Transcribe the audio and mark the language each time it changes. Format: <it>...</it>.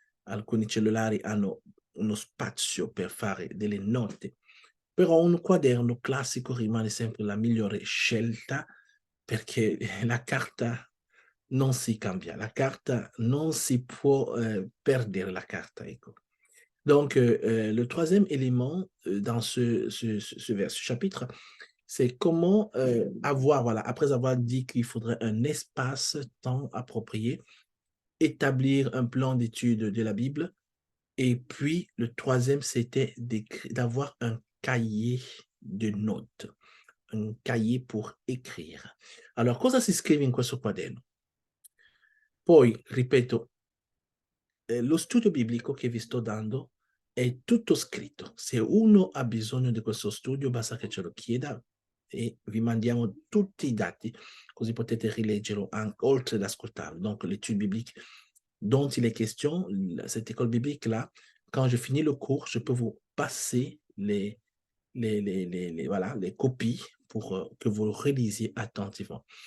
<it>Alcuni cellulari hanno uno spazio per fare delle note, però un quaderno classico rimane sempre la migliore scelta perché la carta non si cambia, la carta non si può perdere la carta, ecco.</it> <fr>Donc, le troisième élément dans ce chapitre, c'est comment avoir, voilà, après avoir dit qu'il faudrait un espace-temps approprié, établir un plan d'étude de la Bible. Et puis, le troisième, c'était d'avoir un cahier de notes, un cahier pour écrire.</fr> <it>Alors, cosa si scrive in questo quaderno? Poi, ripeto, lo studio biblico che vi sto dando è tutto scritto. Se uno ha bisogno di questo studio, basta che ce lo chieda e vi mandiamo tutti i dati, così potete rileggerlo oltre ad ascoltarlo.</it> <fr>Donc, l'étude biblique dont il est question, cette école biblique-là, quand je finis le cours, je peux vous passer voilà, les copies pour que vous le relisiez attentivement.</fr>